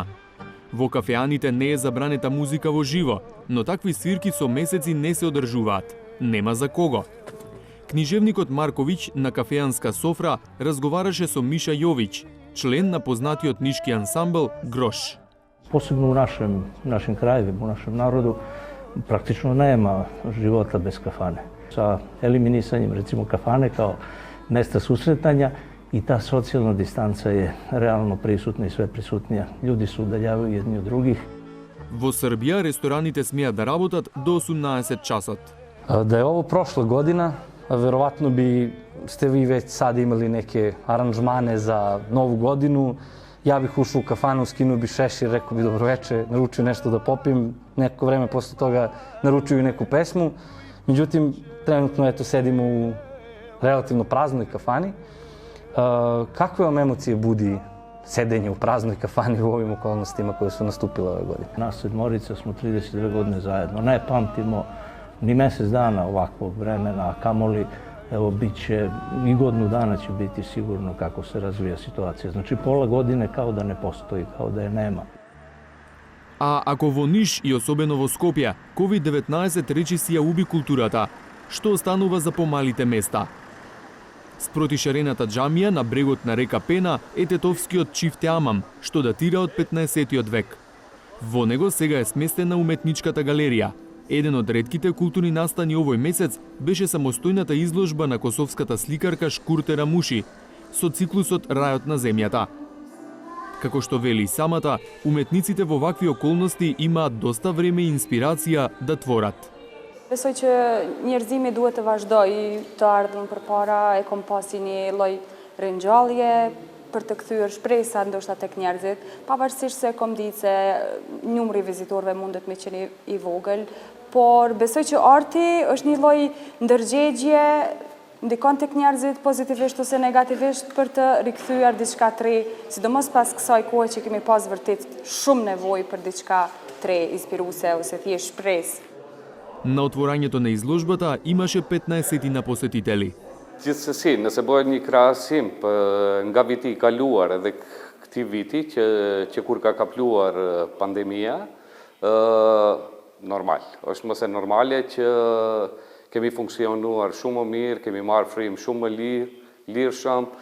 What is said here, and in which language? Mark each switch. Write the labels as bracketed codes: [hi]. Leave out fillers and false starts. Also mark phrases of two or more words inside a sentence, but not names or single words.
[mk] Во кафеаните не е забранета музика во живо, но такви свирки со месеци не се одржуваат. Нема за кого. Книжевникот Марковиќ на кафеанска софра разговараше со Миша Јовиć, член на познатиот нишки ансамбл Грош. [sr] Посебно у нашим краевima, у нашем народу, практично нема живота без кафане. Sa eliminisanjem recimo kafane kao mesta susretanja i ta socijalna distanca je realno prisutna i sve prisutnija. Ljudi se udaljavaju jedni od drugih. [mk] Во Србија рестораните смеат да работат до 18 часот. [sr] Da je ovo prošla godina, verovatno ste vi već sad imali neke aranžmane za novu godinu. Ja bih ušao u kafanu, skinuo bi šešir, rekao bi dobroveče, naručio nešto da popim. Neko vreme posle toga naručio i neku pesmu. Međutim, trenutno sedimo u relativno praznoj kafani. Kakve vam emocije budi sedenje u praznoj kafani u ovim okolnostima koje su nastupile ove godine? Nas sedmorica smo 32 godine zajedno. Ne pamtimo ni mesec dana ovakvog vremena, a kamoli, evo, bit će i godinu dana će biti sigurno kako se razvija situacija. Znači, pola godine kao da ne postoji, kao da je nema. [mk] А ако во Ниш и особено во Скопје, COVID-19 речиси ја уби културата, што останува за помалите места? Спроти шарената џамија на брегот на река Пена е тетовскиот Чифте Амам, што датира од 15-тиот век. Во него сега е сместена уметничката галерија. Еден од ретките културни настани овој месец беше самостојната изложба на косовската сликарка Шкурте Рамуши со циклусот Рајот на земјата. Како што вели самата, уметниците во вакви околности имаат доста време и инспирација да творат. [sq] Besoj që njerëzimi duhet të vazhdojë të ardhmën përpara, e kom pasi një lloj ringjallje për të kthyer shpresa ndoshta tek njerëzit, pavarësisht se kom ditë se numri vizitorëve mundet me qenë i vogël, por besoj që arti është një lloj ndërgjegje ndikon tek njerëzit pozitivisht ose negativisht për të rikthyer diçka të re, sidomos pas kësaj kohe që kemi pas vërtet shumë nevojë për diçka të re, inspiruese ose thjesht shpresë. [mk] На отворањето на изложбата имаше 15 посетители. [sq] Gjithsesi, nëse bëhet një krahasim nga viti i kaluar edhe këtij viti që kur ka kapluar pandemia, normal. Është mëse normale që kemi funksionuar shumë më mirë, kemi marrë frymë shumë më lirshëm.